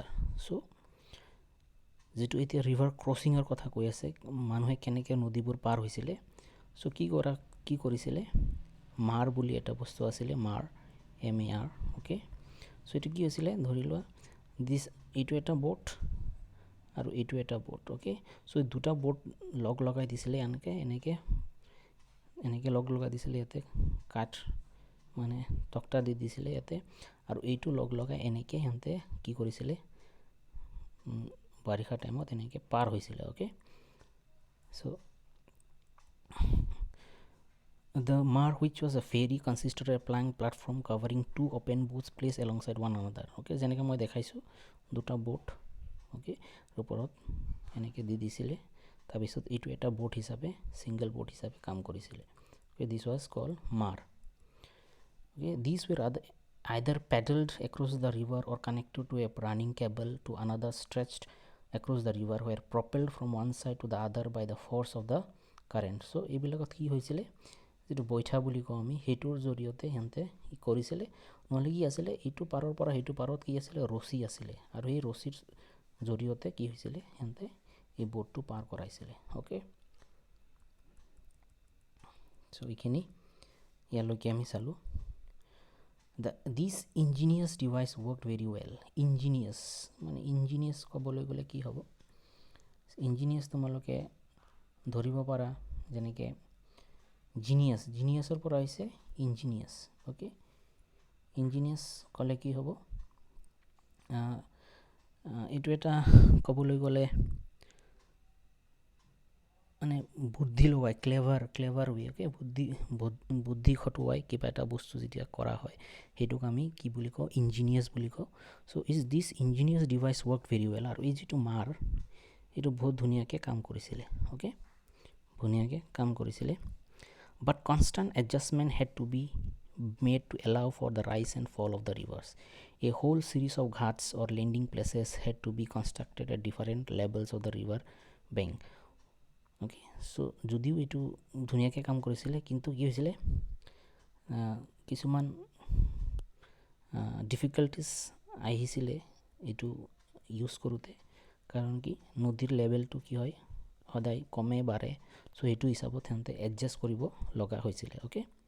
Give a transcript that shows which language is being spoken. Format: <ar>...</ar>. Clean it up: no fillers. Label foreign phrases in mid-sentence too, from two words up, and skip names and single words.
<en>So,</en> <as>যেটো এতিয়া</as> <en>river crossing</en> <as>কথা কৈ আছে মানুহে কেনেকৈ নদীবোৰ পাৰ হৈছিলে সো কি কৰিছিলে মাৰ বুলি এটা বস্তু আছিল মাৰ MAR</as> <en>okay so</en> <as>এটো কি হৈছিলে ধৰি লোৱা দিস এইটো এটা বোট আৰু এইটো এটা বোট ওকে সো দুটা বোট লগ লগাই দিছিলে এনেকে লগ লগাই দিছিলে ইয়াতে কাঠ মানে তক্তা দি দিছিলে ইয়াতে আৰু এইটো লগ লগাই এনেকৈ সিহঁতে কি কৰিছিলে বাৰিষা টাইমত এনেকৈ পাৰ হৈছিলে</as> <en>okay so the mar which was a ferry consisted of a plank platform covering 2 open boats placed alongside one another okay</en> <as>যেনেকৈ মই দেখাইছো দুটা বোট</as> <en>okay</en> <as>ওপৰত এনেকৈ দি দিছিলে তাৰপিছত এইটো এটা বোট হিচাপে</as> <en>single boat</en> <as>হিচাপে কাম কৰিছিলে</as> <en>okay this was called mar okay these were either paddled across the river or connected to a running cable to another stretched across the river were propelled from one side to the other by the force of the current so</en> <as>এইবিলাকত কি হৈছিলে যেটো বৈঠা বুলি কওঁ আমি হেতুৰ জৰিয়তে হেনতে কৰিছিলে নহলে কি আছিল এইটো পাৰৰ পৰা হেতু পাৰত কি আছিল ৰছী আছিল আৰু এই ৰছীৰ জৰিয়তে কি হৈছিল হেনতে এই বোটটো পাৰ কৰাইছিল ওকে সো ইখিনি ইয়ালৈকে আমি চালো</as> <en>this ingenious device worked very well</en> <as>ingenious মানে ingenious কবলৈ গলে কি হ'ব ingenious তোমালোকে ধৰিব পাৰা যেনেকে geniusৰ পৰা হৈছে ingenious okay ingenious কলে কি হ'ব এটো এটা কবলৈ গলে মানে বুদ্ধি লগাই</as> <en>clever way okay</en> <as>বুদ্ধি খটুৱাই কিবা এটা বস্তু যেতিয়া কৰা হয় হেতুক আমি কি বুলি কওঁ ingenious বুলি কওঁ</as> <en>so is this ingenious device worked very</en> <as>well আৰু এই যেটো মাৰ এটো বহুত ধুনিয়াকে কাম কৰিছিলে ওকে ধুনিয়াকে কাম কৰিছিলে</as> <en>but constant adjustment had to be made to allow for the rise and fall of the rivers a whole series of ghats or landing places had to be constructed at different levels of the river bank okay so</en> <as>যদিও এটো ধুনিয়াকে কাম কৰিছিলে কিন্তু কি হৈছিলে কিছুমান ডিফিকাল্টিজ আহিছিলে এটো ইউজ কৰোতে কাৰণ কি নদীৰ লেভেলটো কি হয় সদায় কমে বাৰে সো এটো হিসাবত হেনতে এডজাস্ট কৰিব লগা হৈছিলে ওকে</as>